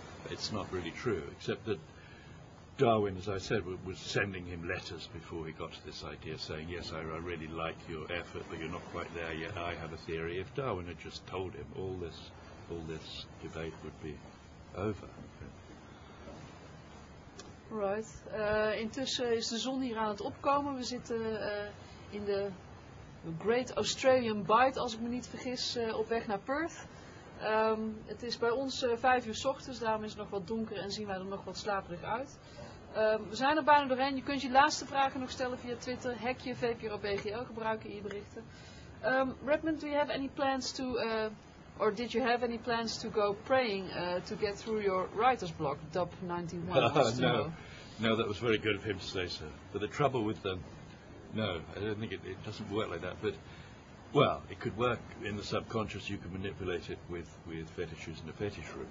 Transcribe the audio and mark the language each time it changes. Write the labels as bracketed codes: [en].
[en] It's not really true, except that Darwin, as I said, was sending him letters before he got to this idea, saying, yes, I really like your effort, but you're not quite there yet. I have a theory. If Darwin had just told him, all this debate would be over. Right. [nl] Intussen is de zon hier aan het opkomen. We zitten in de Great Australian Bight, als ik me niet vergis, op weg naar Perth. Het is bij ons 5 uur 's ochtends, daarom is het nog wat donker en zien wij er nog wat slaperig uit. We zijn er bijna doorheen. Je kunt je laatste vragen nog stellen via Twitter, hekje vpro BGL gebruiken in je berichten. [en] Redmond, do you have any plans to, or did you have any plans to go praying to get through your writer's block, Dub 91? No, that was very good of him to say so. But the trouble with them, no, I don't think it doesn't work like that. But well, it could work in the subconscious. You can manipulate it with fetishes in a fetish room.